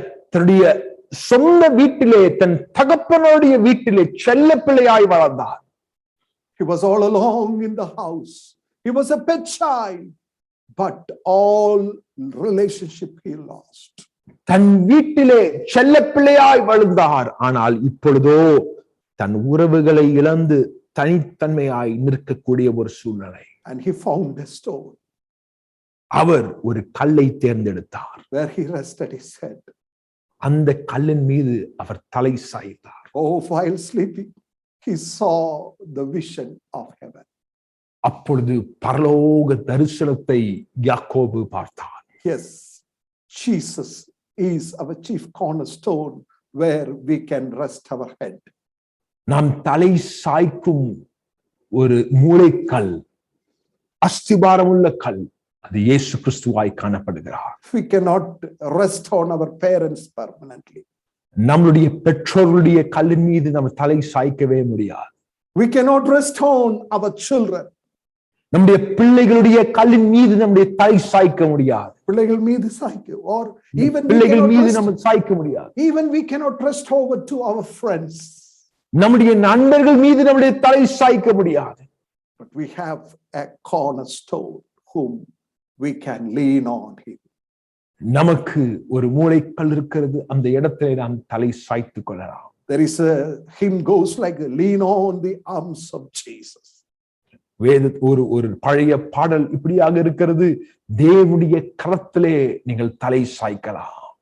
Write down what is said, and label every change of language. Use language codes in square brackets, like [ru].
[ta] தன்னுடைய சொந்த வீட்டிலே, தன் தகப்பனுடைய வீட்டிலே செல்ல பிள்ளையாய் வளர்ந்தார். [en] He was all alone in the house. He was a pet child, but all relationship he lost. [ta] தன் வீட்டிலே செல்ல பிள்ளையாய் வளர்ந்தார். ஆனால் இப்பொழுதோ தன் உறவுகளை இழந்து தனித்தன்மையாய் நிற்கக்கூடிய ஒரு சூழ்நிலை. [en] And he found a stone. [ta] அவர் ஒரு கல்லை தேர்ந்தெடுத்தார். [en] Where he rested his head. [ta] அந்த கல்லின் மீது அவர் தலை சாய்த்தார். [en] Oh, while sleeping, he saw the vision of heaven. [ta] அப்பொழுது பரலோக தரிசனத்தை யாக்கோபு பார்த்தார். [en] Yes, Jesus is our chief cornerstone where we can rest our head. [ta] நாம் தலை சாய்க்கும் ஒரு மூளைக்கல், அஸ்திபாரமுள்ள கல், அது இயேசு கிறிஸ்துவாய் காணப்படுகிறார். [en] We cannot rest on our parents permanently. [ta] நம்மளுடைய பெற்றோருடைய கல்லின் மீது நம்ம தலை சாய்க்கவே முடியாது. [en] We cannot rest on our children. [ta] நம்முடைய பிள்ளைகளுடைய கல்லின் மீது நம்முடைய தலை சாய்க்க முடியாது. பிள்ளைகள் மீது சாய்க்க, [en] or even [ta] பிள்ளைகள் மீது நம்ம சாய்க்க முடியாது. [en] even we cannot rest over to our friends. [ta] நம்முடைய நண்பர்கள் மீது நம்முடைய தலை சாய்க்க முடியாது. [en] But we have a cornerstone whom we can lean on him. [ta] நமக்கு ஒரு மூளைக்கல் இருக்கிறது, அந்த இடத்திலே நாம் தலை சாய்த்துக் கொள்ளலாம். [en] There is a hymn goes like lean on the arms of Jesus. [ta] வேத ஒரு பழைய பாடல் இப்படியாக இருக்கிறது, தேவனுடைய கரத்திலே நீங்கள் தலை சாய்க்கலாம்.